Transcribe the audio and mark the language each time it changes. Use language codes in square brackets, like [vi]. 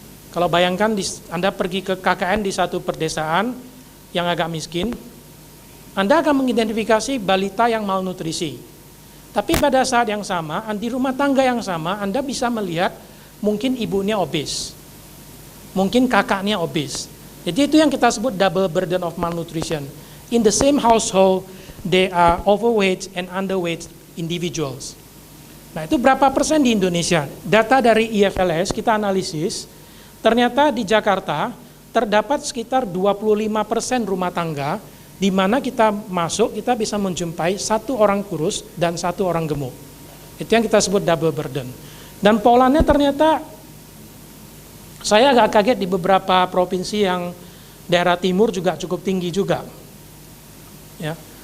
[id] Kalau bayangkan Anda pergi ke KKN di satu perdesaan, yang agak miskin, Anda akan mengidentifikasi balita yang malnutrisi. Tapi pada saat yang sama, di rumah tangga yang sama, Anda bisa melihat mungkin ibunya obes, mungkin kakaknya obes. Jadi itu yang kita sebut double burden of malnutrition. [en] In the same household, they are overweight and underweight individuals. [id] Nah, itu berapa persen di Indonesia? Data dari IFLS kita analisis, ternyata di Jakarta terdapat sekitar 25% rumah tangga di mana kita masuk, kita bisa menjumpai 1 orang kurus dan 1 orang gemuk. Itu yang kita sebut double burden. Dan polanya ternyata saya agak kaget di beberapa provinsi yang daerah timur juga cukup tinggi juga. Ya.